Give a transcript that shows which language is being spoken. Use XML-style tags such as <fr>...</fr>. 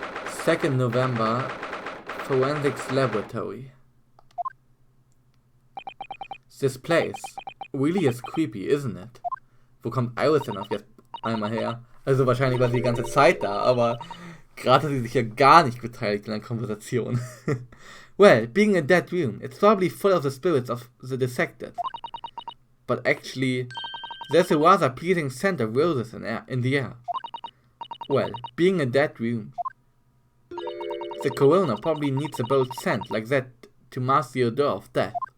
<en>Second November. Forensics Laboratory. This place really is creepy, isn't it?</en> <de>Wo kommt Iris denn auf jetzt einmal her? Also wahrscheinlich war sie die ganze Zeit da, aber gerade hat sie sich ja gar nicht beteiligt in der Konversation.</de> <en>Well, being a dead room, it's probably full of the spirits of the dissected. But actually, there's a rather pleasing scent of roses in the air. Well, being a dead room. The coroner probably needs a bold scent like that to mask the odor of death.</en>